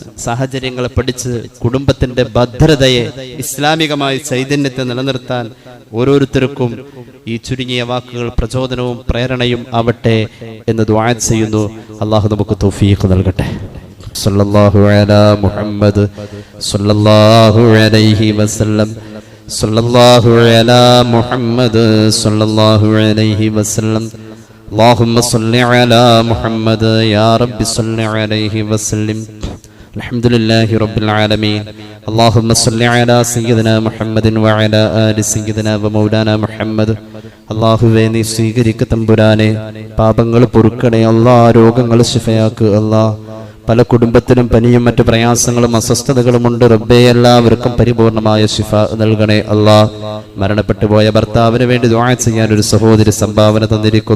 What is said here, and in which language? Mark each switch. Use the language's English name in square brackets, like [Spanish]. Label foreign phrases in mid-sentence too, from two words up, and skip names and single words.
[Malayalam] സാഹചര്യങ്ങളെ പഠിച്ച് കുടുംബത്തിന്റെ ഭദ്രതയെ, ഇസ്ലാമികമായ ചൈതന്യത്തെ നിലനിർത്താൻ ഓരോരുത്തർക്കും ഈ ചുരുങ്ങിയ വാക്കുകൾ പ്രചോദനവും പ്രേരണയും ആവട്ടെ എന്ന് ദുആ ചെയ്യുന്നു. അള്ളാഹു നമുക്ക് തൗഫീഖ് നൽകട്ടെ. [Arabic] صلى الله على محمد صلى الله عليه وسلم. صلى الله على محمد صلى الله عليه وسلم. اللهم صل على محمد يا رب صل عليه وسلم. الحمد لله رب العالمين. اللهم صل على سيدنا محمد وعلى آل سيدنا ومولانا محمد. [Malayalam] അല്ലാഹുവേ, നീ സ്വീകരിക്ക തമ്പുരാനെ. പാപങ്ങൾ പൊറുക്കണേ അല്ലാ. രോഗങ്ങൾ ശിഫയാക്ക് അല്ലാ. പല കുടുംബത്തിനും പനിയും മറ്റു പ്രയാസങ്ങളും അസ്വസ്ഥതകളും ഉണ്ട് റബ്ബേ. എല്ലാവർക്കും പരിപൂർണമായ ശിഫ നൽകണേ അല്ലാ. മരണപ്പെട്ടു പോയ ഭർത്താവിന് വേണ്ടി ദുആ ചെയ്യാൻ ഒരു സഹോദരി സംഭാവന തന്നിരിക്കുന്നു.